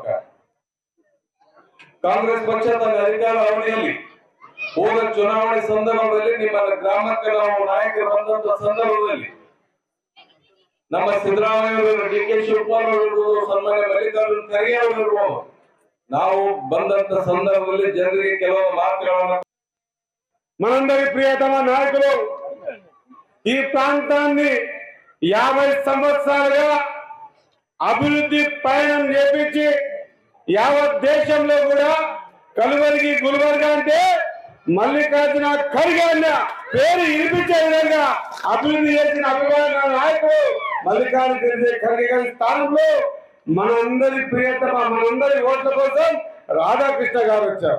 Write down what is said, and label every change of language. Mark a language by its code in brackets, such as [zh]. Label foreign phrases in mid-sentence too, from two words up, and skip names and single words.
[kn] ಕಾಂಗ್ರೆಸ್ ಪಕ್ಷ ತನ್ನ ಅಧಿಕಾರ ಅವಧಿಯಲ್ಲಿ ಹೋದ ಚುನಾವಣೆ ಸಂದರ್ಭದಲ್ಲಿ ನಿಮ್ಮ ಗ್ರಾಮಕ್ಕೆ ನಾವು ನಾಯಕರು ಬಂದಂತ ಸಂದರ್ಭದಲ್ಲಿ ನಮ್ಮ ಸಿದ್ದರಾಮಯ್ಯ ಡಿ ಕೆ ಶಿವಕುಮಾರ್ ಅವರು ಸನ್ಮಾನ್ಯ ಮಲ್ಲಿಕಾರ್ಜುನ ಖರ್ಗೆ ಅವರು ಇರ್ಬೋದು, ನಾವು ಬಂದಂತ ಸಂದರ್ಭದಲ್ಲಿ ಜನರಿಗೆ ಕೆಲವು ಮಾತುಗಳನ್ನು [te] మనందరి ప్రియతమ నాయకులు ఈ ప్రాంతాన్ని 50 సంవత్సరాలుగా అభివృద్ధి పయనం చేపించి యావత్ దేశంలో కూడా కలువరికి గుల్బర్గా అంటే మల్లికార్జున ఖర్గే అన్న పేరు వినిపించే విధంగా అభివృద్ధి చేసిన అభిమాన నాయకుడు మల్లికార్జున ఖర్గే గారి స్థానంలో మనందరి ప్రియతమ మనందరి ఓట్ల కోసం రాధాకృష్ణ గారు వచ్చారు.